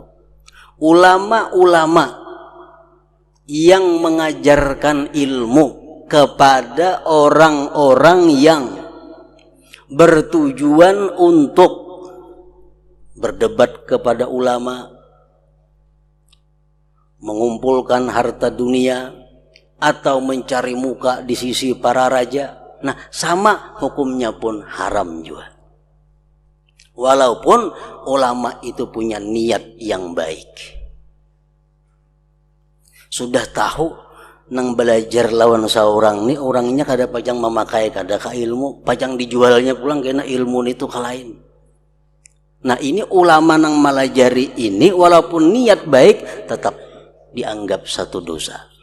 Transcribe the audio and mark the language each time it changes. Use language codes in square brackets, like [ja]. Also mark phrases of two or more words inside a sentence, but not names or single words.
[id] Ulama-ulama yang mengajarkan ilmu kepada orang-orang yang bertujuan untuk berdebat kepada ulama, mengumpulkan harta dunia, atau mencari muka di sisi para raja. Nah, sama hukumnya pun haram juga. Walaupun ulama itu punya niat yang baik. Sudah tahu nang belajar lawan seorang ni orangnya kada pajang memakai kada ka ilmu, pajang dijualnya pulang kena ilmu itu kalain. Nah, ini ulama nang melajari ini walaupun niat baik tetap dianggap satu dosa.